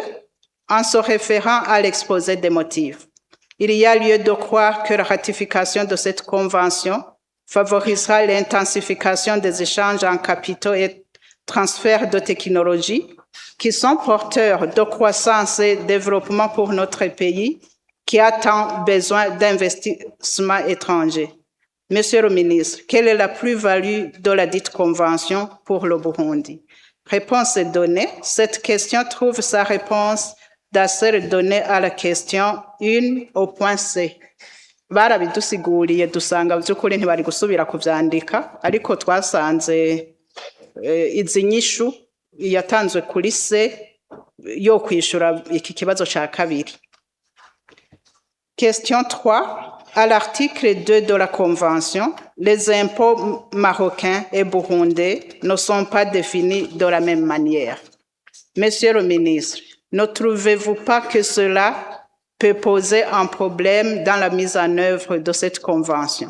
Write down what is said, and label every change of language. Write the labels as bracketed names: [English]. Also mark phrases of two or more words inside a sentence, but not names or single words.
[French] En se référant à l'exposé des motifs, il y a lieu de croire que la ratification de cette convention favorisera l'intensification des échanges en capitaux et transfert de technologies qui sont porteurs de croissance et développement pour notre pays qui a tant besoin d'investissements étrangers. Monsieur le ministre, quelle est la plus-value de la dite convention pour le Burundi? Réponse est donnée. Cette question trouve sa réponse d'accès donné à la question 1 au point C. [Rundi] Barabidusiguriye dusanga by'ukuri ntibari gusubira kuvyandika ariko twasanze izi nyishu yatanzwe kuri C yo kwishura iki kibazo ca kabiri. [French] Question 3. À l'article 2 de la Convention, les impôts marocains et burundais ne sont pas définis de la même manière. Monsieur le ministre, ne trouvez-vous pas que cela peut poser un problème dans la mise en œuvre de cette convention?